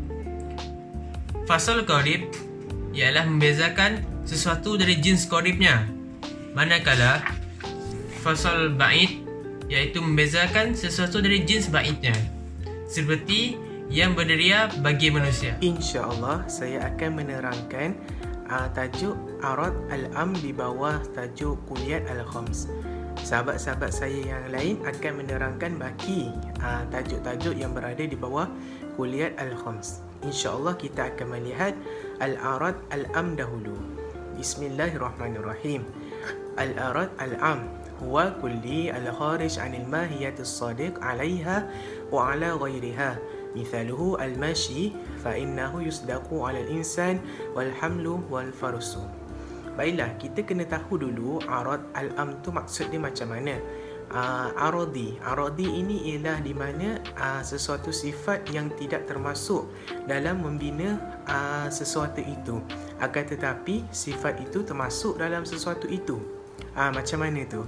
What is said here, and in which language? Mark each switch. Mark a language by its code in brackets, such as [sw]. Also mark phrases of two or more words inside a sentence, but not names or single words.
[ms] Fasal qarib ialah membezakan sesuatu dari jins qaribnya, manakala fasal ba'id iaitu membezakan sesuatu dari jins ba'idnya, seperti yang berderia bagi manusia. InsyaAllah saya akan menerangkan tajuk [ar] العرض العام [ms] di bawah tajuk [ar] الكليات الخمس. [ms] Sahabat-sahabat saya yang lain akan menerangkan baki tajuk-tajuk yang berada di bawah [ar] الكليات الخمس. [ms] InsyaAllah kita akan melihat [ar] العرض العام [ms] dahulu. [ar] Bismillahirrahmanirrahim. العرض العام هو كلي الخارج عن الماهية الصادق عليها وعلى غيرها. مثاله الماشي فإنه يصدق على الإنسان والحمل والفرس. [ms] Baiklah, kita kena tahu dulu [ar] العرض العام [ms] tu maksud dia macam mana. Aradi ini ialah di mana sesuatu sifat yang tidak termasuk dalam membina sesuatu itu, akan tetapi sifat itu termasuk dalam sesuatu itu. Macam mana tu?